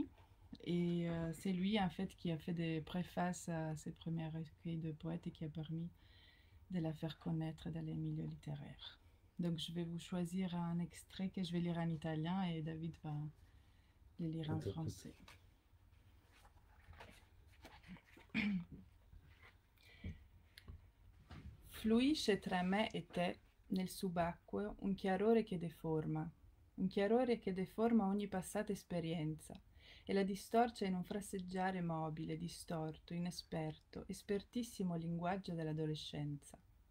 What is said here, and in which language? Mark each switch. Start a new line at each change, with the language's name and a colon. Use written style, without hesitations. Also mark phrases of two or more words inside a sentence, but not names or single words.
French: Et c'est lui, en fait, qui a fait des préfaces à ses premiers recueils de poètes et qui a permis de la faire connaître dans les milieux littéraires. Donc, je vais vous choisir un extrait que je vais lire en italien et David va le lire en français.
Italian: Fluisce tra me e te nel subacqueo un chiarore che deforma ogni passata esperienza e la distorce in un frasseggiare mobile, distorto, inesperto, espertissimo linguaggio dell'adolescenza.